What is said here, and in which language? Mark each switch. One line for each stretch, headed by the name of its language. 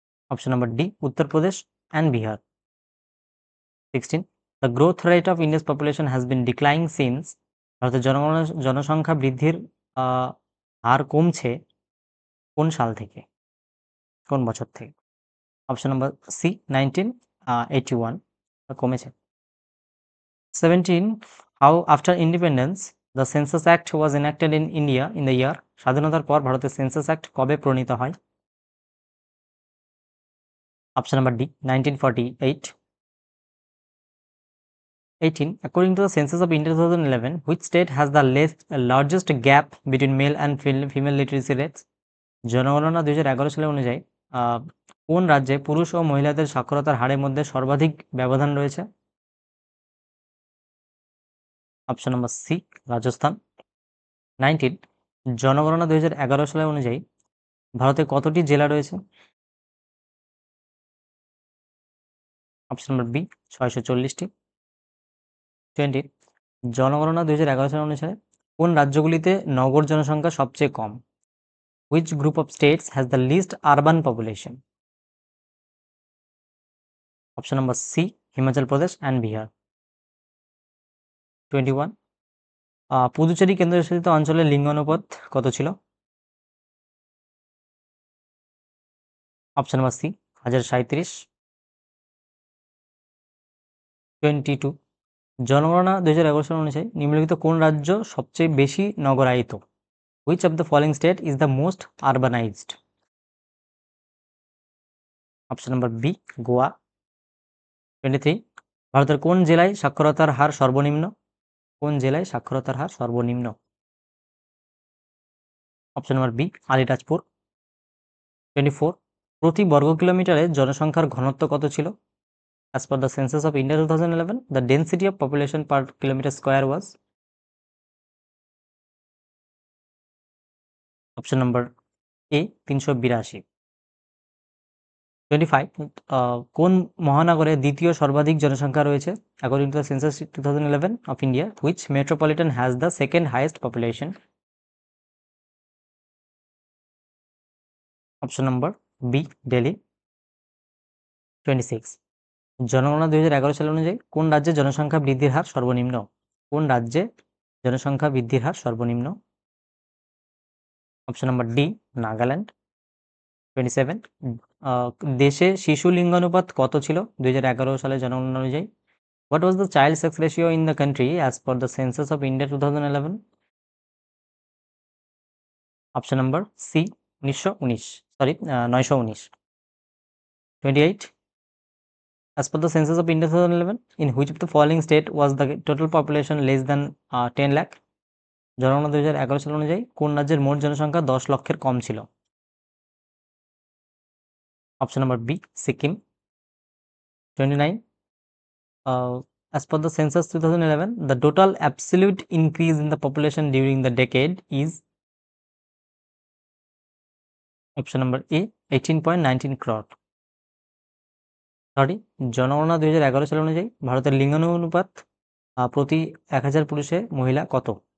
Bangla: Option number D, Uttar Pradesh and Bihar. 16,
English: the growth rate of India's population has been declining since,
Bangla: ভারতের জনসংখ্যা বৃদ্ধির হার কমছে কোন সাল থেকে, কোন বছর থেকে? অপশন নাম্বার সি, 1981, কমেছে।
English: 17, how after independence the census act was enacted in India in the year?
Bangla: স্বাধীনতার পর ভারতের সেন্সাস অ্যাক্ট কবে প্রণীত হয়? Option number D, 1948।
English: 18, according to the census of India 2011, which state has the largest gap between male and female literacy rates?
Bangla: জনগণনা 2011 সালে অনুযায়ী কোন রাজ্যে পুরুষ ও মহিলাদের সাক্ষরতার হারের মধ্যে সর্বাধিক ব্যবধান রয়েছে? Option number C, Rajasthan. 19, জনগণনা 2011 সালে অনুযায়ী ভারতে কতটি জেলা রয়েছে? Option number B, 640টি। 20, জনগণনা 2011 সাল অনুসারে কোন রাজ্যগুলিতে নগর জনসংখ্যা সবচেয়ে কম?
English: Which group of states has the least urban population?
Bangla: Option number C, Himachal Pradesh and Bihar. 21, Puducherry কেন্দ্রশাসিত অঞ্চলের লিঙ্গ অনুপাত কত ছিল? Option number C, 1037। 22, জনগণনা 2011 সাল অনুযায়ী নিম্নলিখিত কোন রাজ্য সবচেয়ে বেশি নগরায়িত?
English: Which of the following state is the most urbanized?
Bangla: Option number B, Goa. 23, ভারতের কোন জেলায় সাক্ষরতার হার সর্বনিম্ন? কোন জেলায় সাক্ষরতার হার সর্বনিম্ন? Option number B, Alirajpur. 24, প্রতি বর্গ কিলোমিটারে জনসংখ্যার ঘনত্ব কত ছিল?
English: As per the census of India 2011, the density of population per kilometer square was?
Bangla: Option number A, 382। 25, কোন মহানগরে দ্বিতীয় সর্বাধিক জনসংখ্যা রয়েছে?
English: According to the census 2011 of India, which metropolitan has the second highest population?
Bangla: Option number B, Delhi. 26, জনগণনা 2011 সাল অনুযায়ী কোন রাজ্যে জনসংখ্যা বৃদ্ধির হার সর্বনিম্ন? কোন রাজ্যে জনসংখ্যা বৃদ্ধির হার সর্বনিম্ন? Option number D, Nagaland. 27, দেশে শিশু লিঙ্গানুপাত কত ছিল 2011 সালে জনগণনা অনুযায়ী?
English: What was the child sex ratio in the country as per the census of India 2011?
Bangla: Option number C, 919।
English: 28, as per the census of India 2011, in which of the following state was the total population less than 10 lakh?
Bangla: জনগণনা 2011 সাল অনুযায়ী কোন রাজ্যের মোট জনসংখ্যা 10 লক্ষের কম ছিল? Option number B, Sikkim.
English: 29, as per the census 2011, the total absolute increase in the population during the decade is?
Bangla: Option number A, 18.19 crore। 30, জনগণনা 2011 সাল অনুযায়ী ভারতের লিঙ্গানুপাত প্রতি 1000 পুরুষে মহিলা কত?